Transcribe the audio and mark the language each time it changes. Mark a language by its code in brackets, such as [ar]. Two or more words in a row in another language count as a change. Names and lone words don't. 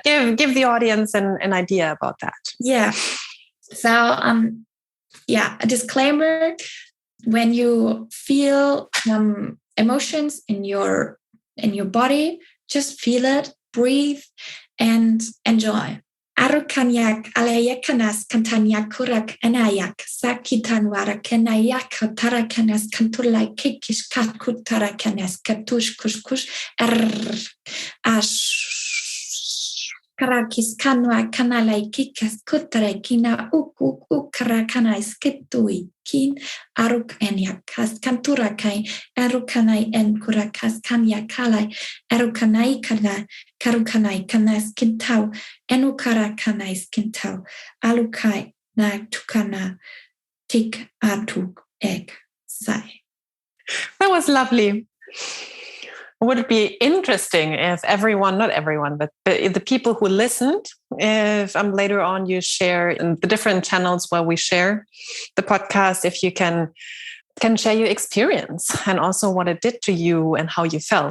[en] Give the audience an idea about that. Yeah. So, a disclaimer: when you feel emotions in your body, just feel it, breathe, and enjoy. Arukanyak alayakanas kantanyak kurak anayak sakitan warakenayak tarakanas kantulai kikish katkutarakanas katush kush ash karakis kanwa kanalai kikas kutare kina karakana skitui kin aruk enyak kas kanturakai arukanai en kurakas kanya kalai arukanai kana karukanai kanas kintau enukara kanai kintau alukai na tukana tik atuk ek sai. That was lovely. Would it be interesting if not everyone, but the people who listened, if later on you share in the different channels where we share the podcast, if you can share your experience and also what it did to you and how you felt.